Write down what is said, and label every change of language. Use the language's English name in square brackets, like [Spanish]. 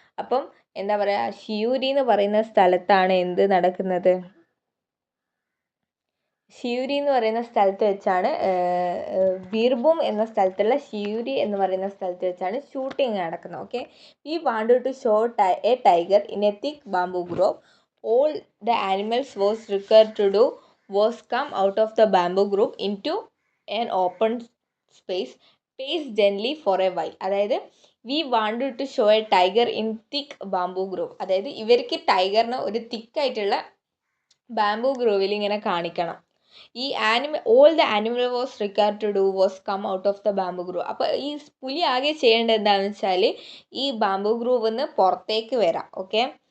[Malayalam] അപ്പം എന്താ പറയുക, ഷിയൂരി എന്ന് പറയുന്ന സ്ഥലത്താണ് എന്ത് നടക്കുന്നത്? ഷിയൂരി എന്ന് പറയുന്ന സ്ഥലത്ത് വെച്ചാണ്, ബീർഭൂം എന്ന സ്ഥലത്തുള്ള ഷിയൂരി എന്ന് പറയുന്ന സ്ഥലത്ത് വെച്ചാണ് ഷൂട്ടിംഗ് നടക്കുന്നത്. Okay. [English] We wanted to show a tiger in a thick bamboo grove. All the animals was required to do was come out of the bamboo grove into an open space, pace gently for a while. [Malayalam] അതായത് [English] We wanted to show a tiger in thick bamboo grove. [Malayalam] അതായത് ഇവർക്ക് ടൈഗറിനെ ഒരു തിക്കായിട്ടുള്ള bamboo ഗ്രൂവിൽ ഇങ്ങനെ കാണിക്കണം. [English] ഈ all the animal was required to do was come out of the bamboo grove. [Malayalam] അപ്പോൾ ഈ പുലി ആകെ ചെയ്യേണ്ടത് എന്താണെന്ന് വെച്ചാൽ ഈ ബാംബൂ ഗ്രൂവിൽ നിന്ന് പുറത്തേക്ക് വരാം. ഓക്കെ.